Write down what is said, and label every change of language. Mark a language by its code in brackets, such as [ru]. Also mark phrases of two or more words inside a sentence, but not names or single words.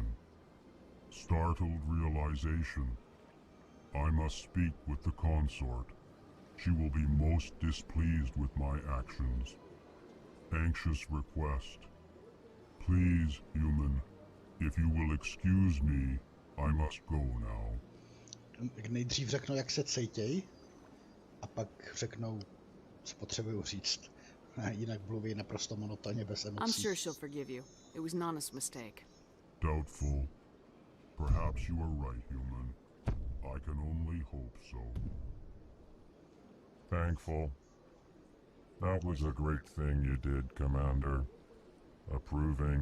[en] Startled realization. I must speak with the consort. She will be most displeased with my actions. Anxious request. Please, human, if you will excuse me, I must go now. [cs] Nejdřív řeknou, jak se cítěj, a pak řeknou, co potřebuju říct. Jinak mluví naprosto monotónně bez emocí. [en] I'm sure she'll forgive you. It was an honest mistake. Doubtful. Perhaps you are right, human. I can only hope so. Thankful. That was a great thing you did, Commander. Approving.